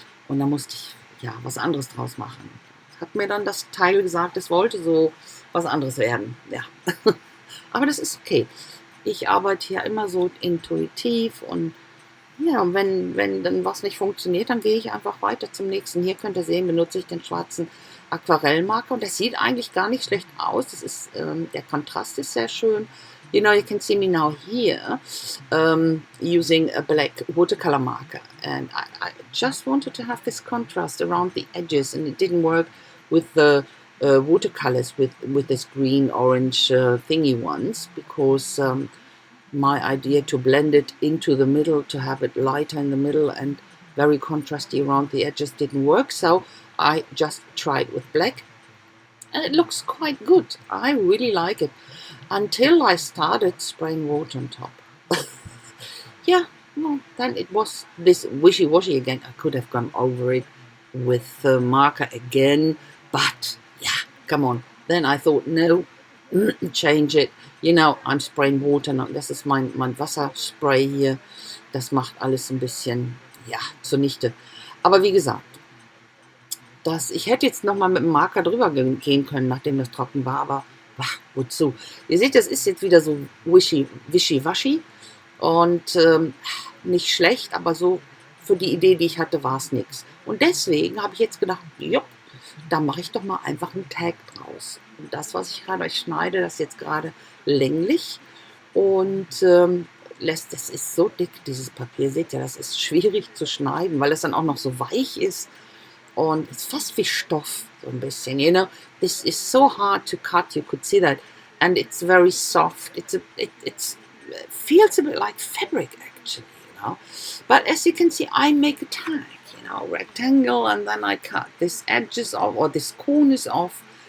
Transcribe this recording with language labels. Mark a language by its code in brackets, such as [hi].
[de] Und da musste ich was anderes draus machen. Hat mir dann das Teil gesagt, es wollte so was anderes werden. Ja. Aber das ist okay. Ich arbeite hier immer so intuitiv, und ja, wenn dann was nicht funktioniert, dann gehe ich einfach weiter zum nächsten. Hier könnt ihr sehen, benutze ich den schwarzen Aquarellmarker, und das sieht eigentlich gar nicht schlecht aus. Das ist, der Kontrast ist sehr schön. [en] You can see me now here using a black watercolor marker, and I just wanted to have this contrast around the edges, and it didn't work with the watercolors with this green orange thingy ones, because my idea to blend it into the middle, to have it lighter in the middle and very contrasty around the edges, didn't work. So I just tried with black, and it looks quite good. I really like it, until I started spraying water on top. Yeah, well, then it was this wishy-washy again. I could have gone over it with the marker again, but yeah, come on. Then I thought, no, change it. You know, I'm spraying water. [de] Das ist mein Wasserspray hier. Das macht alles ein bisschen, ja, zunichte. Aber wie gesagt, ich hätte jetzt nochmal mit dem Marker drüber gehen können, nachdem das trocken war, aber wozu? Ihr seht, das ist jetzt wieder so wischiwaschi und nicht schlecht, aber so für die Idee, die ich hatte, war es nichts. Und deswegen habe ich jetzt gedacht, jupp, da mache ich doch mal einfach einen Tag draus. Und das, was ich gerade euch schneide, das ist jetzt gerade länglich und das ist so dick, dieses Papier. Seht ihr, das ist schwierig zu schneiden, weil es dann auch noch so weich ist. Und [en] it's [de] fast wie Stoff, so ein bisschen, [en] you know. This is so hard to cut, you could see that. And it's very soft. It feels a bit like fabric, actually, you know. But as you can see, I make a tag, you know, rectangle, and then I cut this edges off, or this corners off.